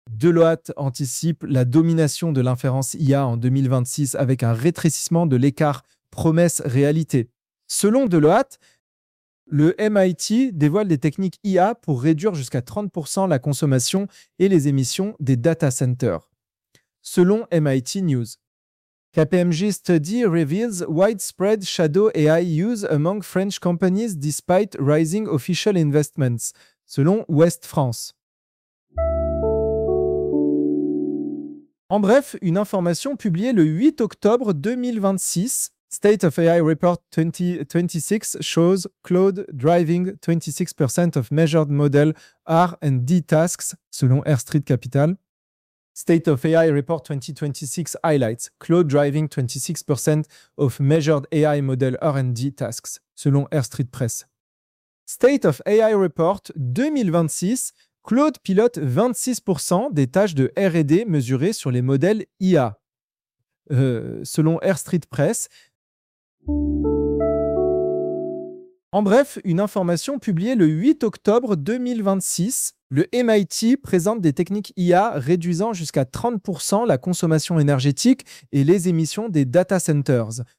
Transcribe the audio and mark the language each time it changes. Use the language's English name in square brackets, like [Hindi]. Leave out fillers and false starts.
[French] Deloitte anticipe la domination de l'inférence IA en 2026 avec un rétrécissement de l'écart promesses-réalité. Selon Deloitte, le MIT dévoile des techniques IA pour réduire jusqu'à 30% la consommation et les émissions des data centers. [English] Selon MIT News, KPMG study reveals widespread shadow AI use among French companies despite rising official investments, selon West France. [French] En bref, une information publiée le 8 octobre 2026, [English] State of AI Report 2026 shows cloud driving 26% of measured model R&D tasks, selon Air Street Capital. State of AI Report 2026 highlights cloud driving 26% of measured AI model R&D tasks, selon Air Street Press. [French] State of AI Report 2026, cloud pilote 26% des tâches de R&D mesurées sur les modèles IA. Selon Air Street Press, En bref, une information publiée le 8 octobre 2026, le MIT présente des techniques IA réduisant jusqu'à 30% la consommation énergétique et les émissions des data centers.